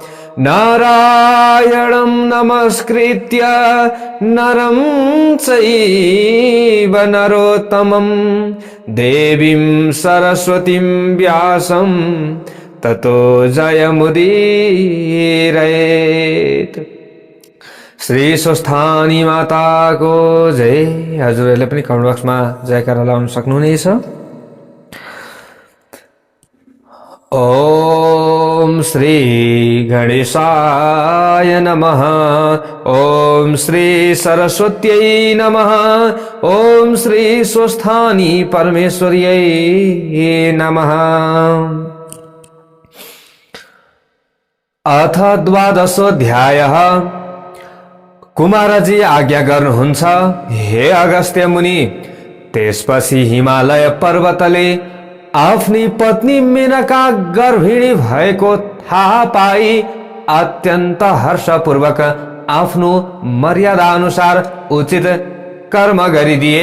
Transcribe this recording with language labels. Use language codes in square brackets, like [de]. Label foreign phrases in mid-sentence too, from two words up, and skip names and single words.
[sa] नारायणं नमस्कृत्य नरं चैव नरोत्तमं देवीं सरस्वतीं व्यासं ततो जयमुदीरयेत्। [ne] श्री स्वस्थानी माता को जय। हजुरहरूले पनि कमेन्ट बक्समा जयकारा लाउन सक्नुहुनेछ। [sa] ओम श्री गणेशाय नमः। ओम श्री सरस्वत्यै नमः। ओम श्री स्वस्थानी परमेश्वर्यै नमः। अथ द्वादशोऽध्यायः। [ne] कुमारजी आज्ञा गर्नुहुन्छ, हे अगस्त्य मुनि। त्यसपछि हिमालय पर्वतले आफ्नी पत्नी मेनका गर्भिणी भएको थाहा पाई अत्यन्त हर्षपूर्वक आफ्नो मर्यादा अनुसार उचित कर्म गरिदिए।